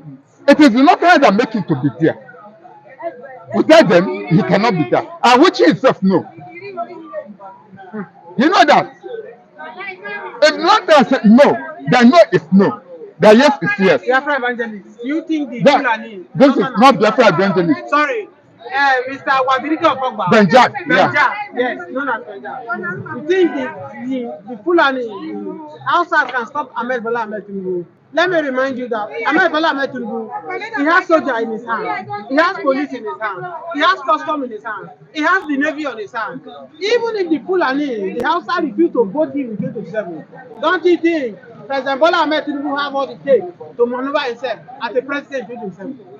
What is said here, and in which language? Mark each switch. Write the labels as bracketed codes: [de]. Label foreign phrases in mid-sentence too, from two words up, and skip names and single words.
[en] It is the Northerners that make him to be there. We tell them he cannot be there. And which he himself know. You know that. If Northerners say no, then no is no. That yes is yes. Biafra evangelist, do you think the That, Fulani... this is not Biafra evangelist. Sorry, Mr. Wazirika of Ogba. Benjak, yeah. Benjak, yes, known as Benjak. You think the Fulani, the outside can stop Ahmed Bola Ahmed Tinubu? Let me remind you that Ahmed Bola Ahmed Tinubu, he has soldier in his hand, he has police in his hand, he has custom in his hand, he has the navy on his hand. Even if the Fulani, the outside refuse to vote him in 2027, don't you think President Bola Ahmed Tinubu have all it takes to maneuver himself as a president in 2027?